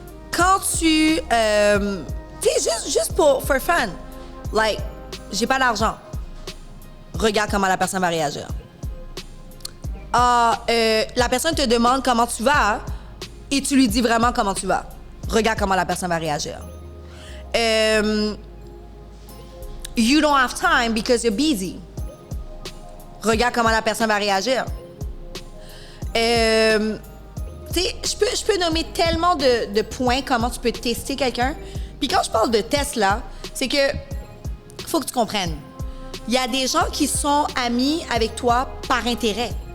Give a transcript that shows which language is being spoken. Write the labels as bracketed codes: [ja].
[fr] Quand tu sais, juste [en] for fun, like, [fr] j'ai pas d'argent, regarde comment la personne va réagir. La personne te demande comment tu vas et tu lui dis vraiment comment tu vas. Regarde comment la personne va réagir. [en] You don't have time because you're busy. [fr] Regarde comment la personne va réagir. Tu sais, je peux nommer tellement de points comment tu peux tester quelqu'un. Puis quand je parle de test là, c'est que faut que tu comprennes. Il y a des gens qui sont amis avec toi par intérêt.